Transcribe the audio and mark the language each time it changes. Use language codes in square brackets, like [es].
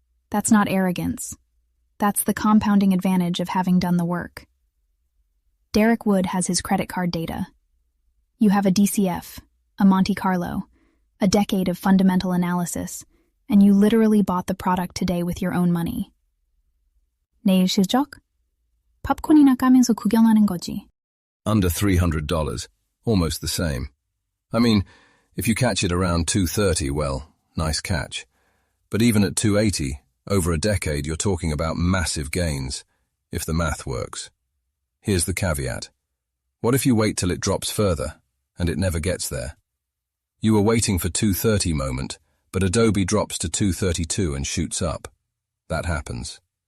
[en] That's not arrogance. That's the compounding advantage of having done the work. Derek Wood has his credit card data. You have a DCF, a Monte Carlo, a decade of fundamental analysis, and you literally bought the product today with your own money. [ko] 내일 실적? 팝콘이나 까면서 구경하는 거지. [en] Under $300, almost the same. I mean, if you catch it around 230, well, nice catch. But even at 280, over a decade, you're talking about massive gains, if the math works. Here's the caveat. What if you wait till it drops further, and it never gets there? You were waiting for 230 moment, but Adobe drops to 232 and shoots up. That happens.